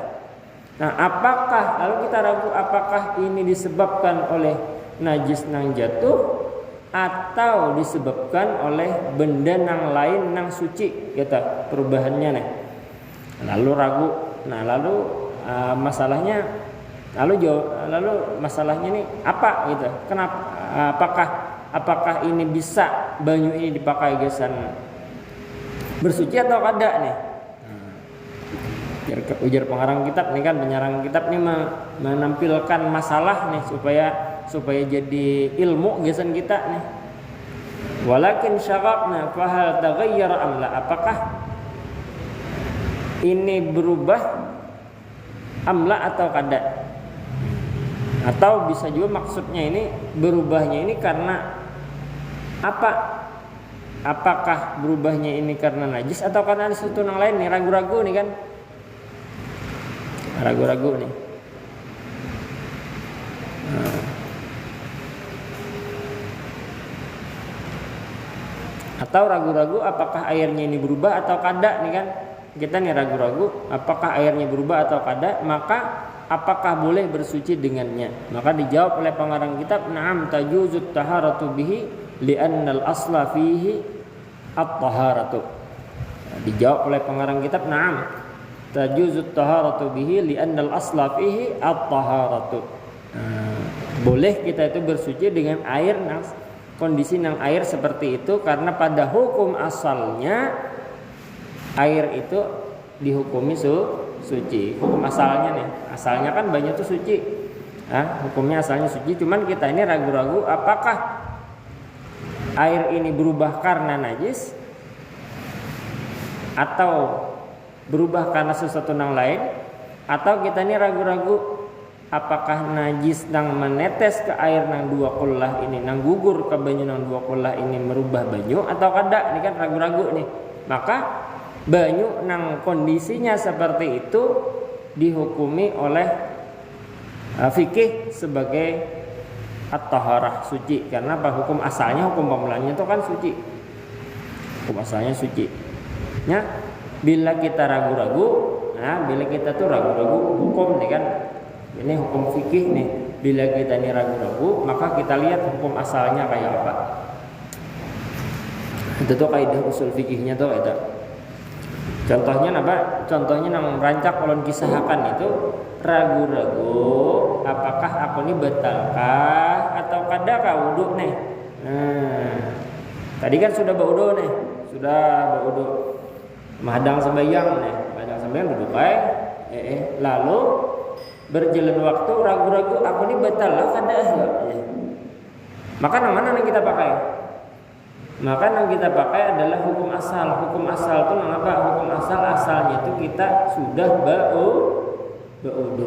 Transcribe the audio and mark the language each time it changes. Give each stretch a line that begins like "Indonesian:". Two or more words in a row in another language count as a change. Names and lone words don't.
Banjar: Nah, lalu kita ragu apakah ini disebabkan oleh najis nang jatuh atau disebabkan oleh benda nang lain nang suci kita perubahannya nih. Lalu ragu. Nah, masalahnya masalahnya nih apa gitu. Kenapa apakah ini bisa banyu ini dipakai gesan bersuci atau kada nih? Ujar pengarang kitab nih kan, penyarang kitab nih menampilkan masalah nih supaya jadi ilmu gesan kita nih.
Arabic: ولكن شككنا فهل تغير أم لا,
Banjar: apakah ini berubah amla atau kada? Atau bisa juga maksudnya ini berubahnya ini karena apa? Apakah berubahnya ini karena najis atau karena ada sesuatu yang lain nih? Ragu-ragu nih kan? Ragu-ragu nih. Atau ragu-ragu apakah airnya ini berubah atau kada nih kan? Kita nih ragu-ragu apakah airnya berubah atau kada, maka apakah boleh bersuci dengannya? Maka dijawab oleh pengarang kitab,
Arabic: نعم تجوز الطهارة به لأن الأصل فيه الطهارة.
Banjar: Dijawab oleh pengarang kitab,
Arabic: نعم تجوز الطهارة به لأن الأصل فيه الطهارة.
Banjar: Boleh kita itu bersuci dengan air, kondisi nang air seperti itu, karena pada hukum asalnya air itu dihukumi suci. Hukum asalnya nih, asalnya kan banyak tuh suci. Hukumnya asalnya suci, cuman kita ini ragu-ragu apakah air ini berubah karena najis atau berubah karena sesuatu yang lain, atau kita ini ragu-ragu apakah najis nang menetes ke air nang dua kullah ini, nang gugur ke banyu nang dua kullah ini merubah banyu atau kada. Ini kan ragu-ragu nih. Maka banyu nang kondisinya seperti itu dihukumi oleh fikih sebagai at-taharah, suci. Karena apa? Hukum asalnya, hukum pemulanya itu kan suci. Hukum asalnya suci. Ya, bila kita ragu-ragu, bila kita tuh ragu-ragu hukum nih kan, ini hukum fikih nih. Bila kita ini ragu-ragu, maka kita lihat hukum asalnya kayak apa. Itu tuh kaidah usul fikihnya tuh itu. Contohnya apa? Contohnya nang rancak kolon kisahakan itu ragu-ragu apakah aku ini batalkah atau kadakah wudu nih. Tadi kan sudah berwudu nih, sudah berwudu. Mahadang sembahyang nih, mahadang sembahyang duduk lalu berjalan waktu ragu-ragu aku ini batal lah kada Maka yang mana yang kita pakai? Maka yang kita pakai adalah hukum asal. Hukum asal itu apa? Hukum asal asalnya itu kita sudah berwudu.